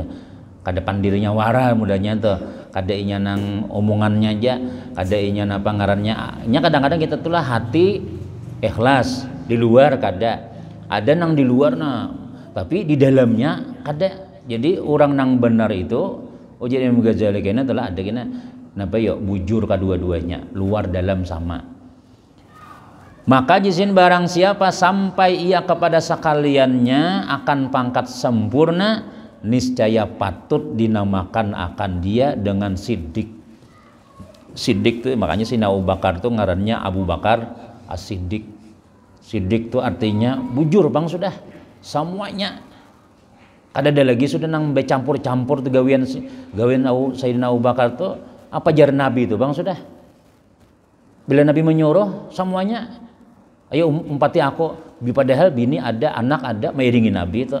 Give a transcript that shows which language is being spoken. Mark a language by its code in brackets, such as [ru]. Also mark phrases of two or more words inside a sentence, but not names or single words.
[bjn] Kada pandirinya wara mudahnya tuh, kada inya nang omongannya aja, kada inya apa ngarannya. Nya kadang-kadang kita tuh lah hati ikhlas, di luar kada. Ada nang di luar nah, tapi di dalamnya kada. Jadi orang nang benar itu jadi Imam Ghazali kena telah ada kena napa yo bujur kedua-duanya, luar dalam sama. [ms] Maka jisin barang siapa sampai ia kepada sekaliannya akan pangkat sempurna, niscaya patut dinamakan akan dia dengan Siddiq. [bjn] Siddiq tuh makanya si Abu Bakar tuh ngarannya Abu Bakar As-Siddiq. Siddiq tuh artinya bujur bang sudah semuanya. Ada lagi sudah nang bercampur-campur tuh gawian Sayyidina Abu Bakar tuh apa jar Nabi itu bang sudah. Bila Nabi menyuruh semuanya, ayo umpati aku, padahal bini ada, anak ada, mengiringi Nabi itu.